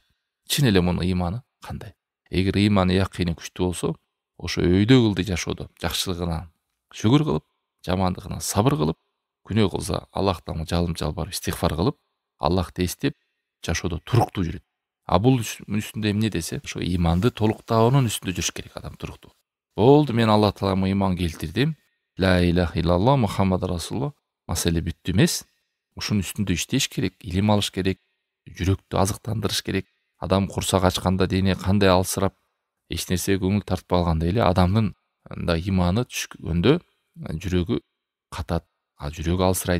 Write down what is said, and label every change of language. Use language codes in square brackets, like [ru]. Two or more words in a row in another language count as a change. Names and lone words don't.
[ky] Чын эле мунун ыйманы кандай? Эгер ыйманы якыны күчтүү болсо, ошо өйдө ылдый жашоодо жакшылыгына шүгүр кылып, жамандыгына сабыр кылып, күнөө кылса Аллахтан жалым жалбарып истигфар кылып, Аллахты эстеп жашоодо туруктуу жүрөт. А бул үстүндө эмне десе, ошо ыйманды толуктоонун үстүндө жүрүш керек адам туруктуу. Болду, мен Алла таалама ыйман келтирдим. [ar] لا إله إلا الله محمد رسول الله. [ky] Маселе бүттү эмес. Ушунун үстүндө иштеш керек, илим алыш керек, жүрөктү азыктандырыш керек. Адам курсак ачканда дене кандай алсырап, эч нерсеге көңүл тартпай калгандай эле адамдын ыйманы түшкөндө жүрөгү катат, жүрөгү алсырайт.